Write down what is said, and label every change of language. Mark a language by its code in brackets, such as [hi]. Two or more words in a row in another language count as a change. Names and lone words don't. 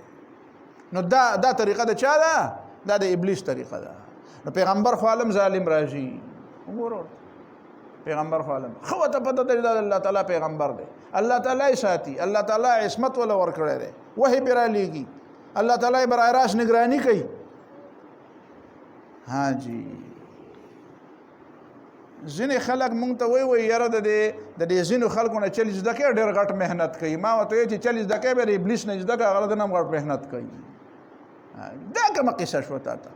[ps] نو دا طریقه د چا ده؟ دا د ابلیس طریقه ده. نو پیغمبر خو عالم ظالم راځي، وګوره پیغمبر خو عالم خو ته پته ده دا الله تعالی پیغمبر دی، الله تعالی یې ساتي، الله تعالی عصمت ولا ورکړی دی، وحی پرې رالیږي، الله تعالی برای راست نگرانی کوي. ها جی ځینې خلک مونږ ته وایي یاره د دې ځینو خلکو نه چل زده کوي ډېر غټ محنت کوي. ما ورته وایي چې چل زده کوي بیا د ابلیس نه زده کوي، هغه د نه هم غټ محنت کوي. دا کومه قصه شوه تا ته؟